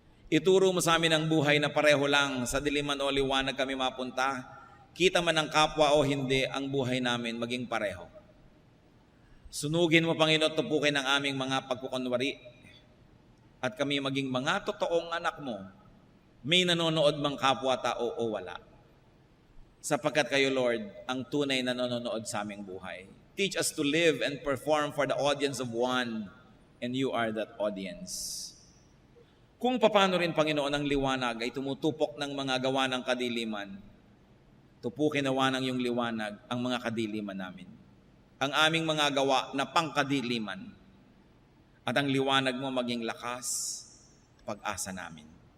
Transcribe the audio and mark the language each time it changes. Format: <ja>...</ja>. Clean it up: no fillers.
<tl>Ituro mo sa amin ang buhay na pareho lang, sa diliman o liwanag kami mapunta, kita man ang kapwa o hindi, ang buhay namin maging pareho. Sunugin mo, Panginoon, tupukin ang aming mga pagkukunwari at kami maging mga totoong anak mo, may nanonood mang kapwa-tao o wala. Sapagkat kayo, Lord, ang tunay na nanonood sa aming buhay.</tl> <en>Teach us to live and perform for the audience of one, and you are that audience.</en> <tl>Kung paano rin, Panginoon, ang liwanag ay tumutupok ng mga gawa ng kadiliman, tupukin nawa ng iyong liwanag ang mga kadiliman namin. Ang aming mga gawa na pangkadiliman at ang liwanag mo maging lakas, pag-asa namin.</tl>